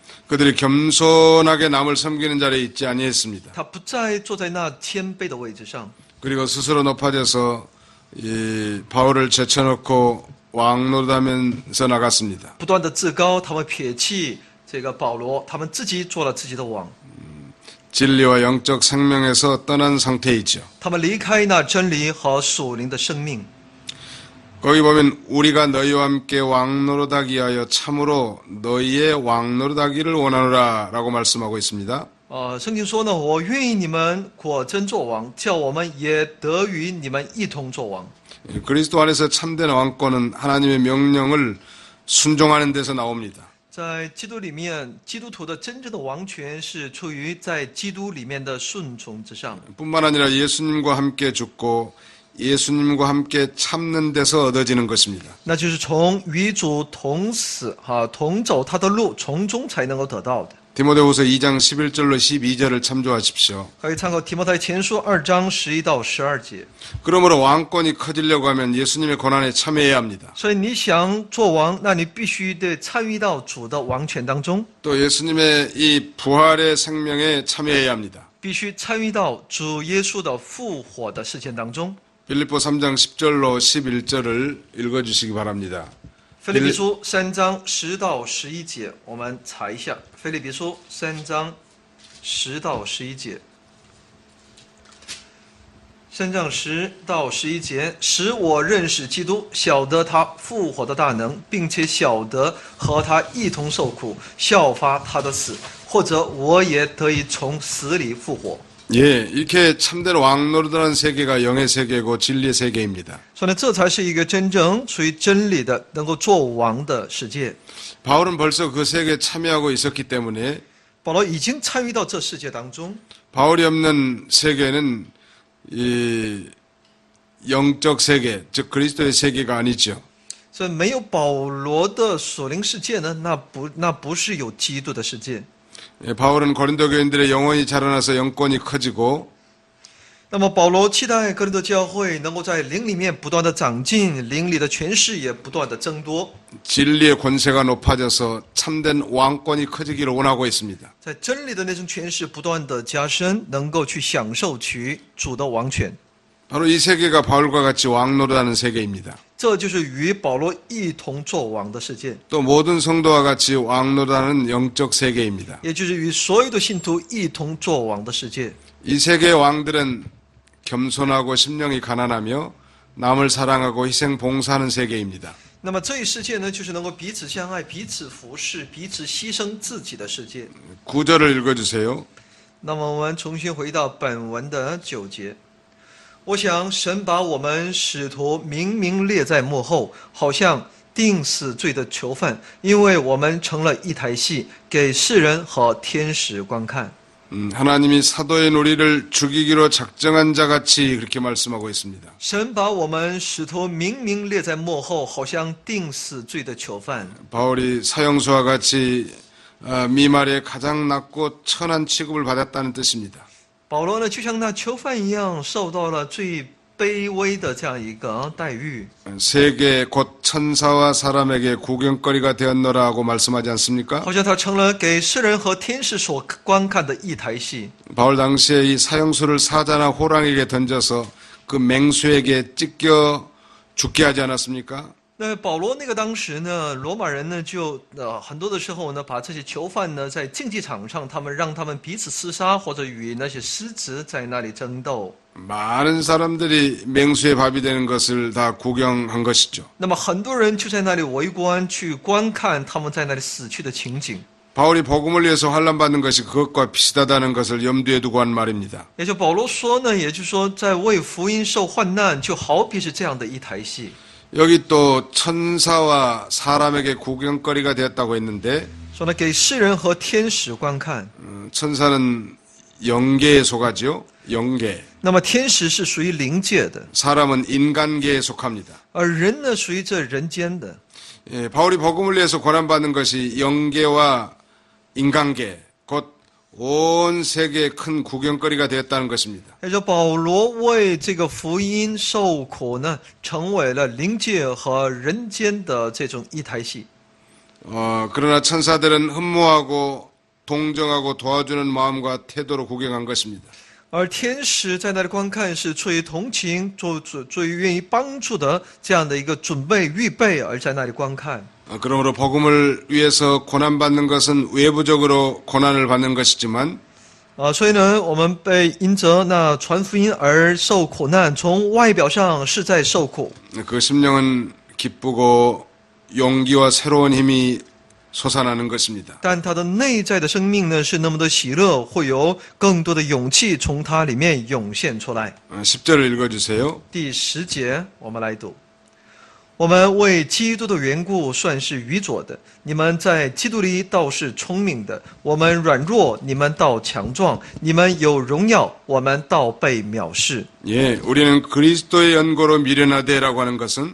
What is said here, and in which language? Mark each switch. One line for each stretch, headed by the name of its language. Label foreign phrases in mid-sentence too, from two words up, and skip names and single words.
Korean: 그들이 겸손하게 남을 섬기는 자리에 있지 아니했습니다.
Chinese: 他不再坐在那谦卑的位置上，
Korean: 그리고 스스로 높아져서 이 바울을 제쳐놓고 왕노릇하면서 나갔습니다.
Chinese: 不断的自高，他们撇弃这个保罗，他们自己做了自己的王，
Korean: 진리와 영적 생명에서 떠난 상태이죠.
Chinese: 他们离开那真理和属灵的生命。
Korean: 거기 보면 우리가 너희와 함께 왕노릇하기 위하여 참으로 너희의 왕노릇하기를 원하노라 라고 말씀하고 있습니다.
Chinese: 圣经说呢，我愿意你们果真做王，叫我们也得与你们一同做王。
Korean: 그리스도 안에서 참된 왕권은 하나님의 명령을 순종하는 데서 나옵니다.
Chinese: 在基督里面，基督徒的真正的王权是出于在基督里面的顺从之上。
Korean: 뿐만 아니라 예수님과 함께 죽고 예수님과 함께 참는 데서 얻어지는 것입니다.
Chinese: 那就是从与主同死同走他的路，从中才能够得到的。
Korean: 디모데후서 2장 11절로 12절을 참조하십시오.
Chinese: 可以参考提摩太前书2章11到12节。
Korean: 그러므로 왕권이 커지려고 하면 예수님의 고난에 참여해야 합니다.
Chinese: 所以你想做王，那你必须得参与到主的王权当中，
Korean: 또 예수님의 이 부활의 생명에 참여해야 합니다.
Chinese: 必须参与到主耶稣的复活的事件当中。
Korean: 빌립보 3장 10절로 11절을 읽어주시기 바랍니다.
Chinese: 腓立比书3章10到11节，我们查一下。腓立比书3章10到11节。3章10到11节，使我认识基督，晓得他复活的大能，并且晓得和他一同受苦，效法他的死，或者我也得以从死里复活。
Korean: 예, 이렇게 참된 왕노릇하는 세계가 영의 세계고 진리의 세계입니다.
Chinese: 所以呢，这才是一个真正属于真理的、能够做王的世界。
Korean: 바울은 벌써 그 세계에 참여하고 있었기 때문에
Chinese: 保罗已经参与到这世界当中。
Korean: 바울이 없는 세계는 이 영적 세계, 즉 그리스도의 세계가 아니죠.
Chinese: 所以没有保罗的属灵世界呢，那不是有基督的世界。
Korean: 예, 바울은 고린도 교인들의 영혼이 자라나서 영권이 커지고
Chinese: 那么保罗期待哥林多教会能够在灵里面不断的长进，灵里的权势也不断的增多，
Korean: 진리의 권세가 높아져서 참된 왕권이 커지기를 원하고 있습니다.
Chinese: 在真理的那种权势不断的加深，能够去享受取主的王权。
Korean: 바로 이 세계가 바울과 같이 왕노릇하는 세계입니다.
Chinese: 这就是与保罗一同作王的世界，
Korean: 또 모든 성도와 같이 왕노릇하는 영적 세계입니다.
Chinese: 也就是与所有的信徒一同作王的世界。
Korean: 이 세계의 왕들은 겸손하고 심령이 가난하며 남을 사랑하고 희생 봉사하는 세계입니다.
Chinese: 那么这一世界呢，就是能够彼此相爱、彼此服侍、彼此牺牲自己的世界。
Korean: 9절을 읽어주세요.
Chinese: 那么我们重新回到本文的9节。我想神把我们使徒明明列在幕后，好像定死罪的囚犯，因为我们成了一台戏，给世人和天使观看。
Korean: 하나님이 사도의 우리를 죽이기로 작정한 자같이 그렇게 말씀하고 있습니다.
Chinese: 神把我们使徒明明列在幕后，好像定死罪的囚犯。
Korean: 바울이 사형수와 같이 미말에 가장 낮고 천한 취급을 받았다는 뜻입니다.
Chinese: 保罗呢，就像那囚犯一样，受到了最卑微的这样一个待遇。
Korean: 세계 곧 천사와 사람에게 구경거리가 되었노라고 말씀하지 않습니까?
Chinese: 好像他成了给世人和天使所观看的一台戏。
Korean: 바울 당시에 이 사형수를 사자나 호랑이에게 던져서 그 맹수에게 찢겨 죽게 하지 않았습니까?
Chinese: 那保罗那个当时呢，罗马人呢就很多的时候呢，把这些囚犯呢在竞技场上，让他们彼此厮杀，或者与那些狮子在那里争斗。
Korean: 많은 사람들이 맹수의 밥이 되는 것을 다 구경한 것이죠.
Chinese: 那么很多人就在那里围观，去观看他们在那里死去的情景。
Korean: 바울이 복음을 위해서 환난받는 것이 그것과 비슷하다는 것을 염두에 두고 한 말입니다.
Chinese: 也就保罗说呢，也就是说，在为福音受患难，就好比是这样的一台戏。
Korean: 여기 또 천사와 사람에게 구경거리가 되었다고 했는데
Chinese: 说呢，给世人和天使观看。
Korean: 천사는 영계에 속하죠. 영계.
Chinese: 那么天使是属于灵界的，
Korean: 사람은 인간계에 속합니다.
Chinese: 而人呢属于这人间的。
Korean: 예, 바울이 복음을 위해서 고난받는 것이 영계와 인간계, 곧 온 세계의 큰 구경거리가 되었다는 것입니다.
Chinese: 也就保罗为这个福音受苦呢，成为了灵界和人间的这种一台戏。
Korean: 그러나 천사들은 흠모하고 동정하고 도와주는 마음과 태도로 구경한 것입니다.
Chinese: 而天使在那里观看，是出于同情、出于愿意帮助的这样的一个准备、预备，而在那里观看。
Korean: 그러므로 복음을 위해서 고난받는 것은 외부적으로 고난을 받는 것이지만
Chinese: 所以呢，我们被因着那传福音而受苦难，从外表上是在受苦，
Korean: 그 심령은 기쁘고 용기와 새로운 힘이 솟아나는 것입니다.
Chinese: 但他的内在的生命呢是那么的喜乐，会有更多的勇气从他里面涌现出来。
Korean: 10절을 읽어주세요.
Chinese: 第10节，我们来读。我们为基督的缘故算是愚拙的，你们在基督里倒是聪明的。我们软弱，你们倒强壮；你们有荣耀，我们倒被藐视。
Korean: 예, 우리는 그리스도의 연고로 미련하되라고 하는 것은